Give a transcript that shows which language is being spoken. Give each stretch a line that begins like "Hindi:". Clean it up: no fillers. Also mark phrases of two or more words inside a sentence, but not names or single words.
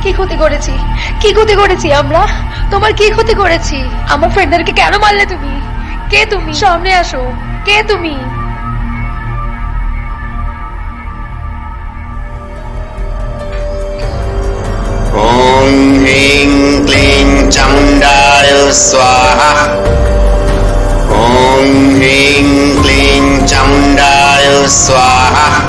Bangla: ক্ষতি করেছি? কি ক্ষতি করেছি আমরা? তোমার কি ক্ষতি করেছি? আমার ফ্রেন্ডদেরকে কেন মারলে তুমি? কে তুমি? সামনে আসো, কে তুমি?
Sanskrit: ॐ ह्रीं क्लीं चामुण्डाय स्वाहा ॐ ह्रीं क्लीं चामुण्डाय स्वाहा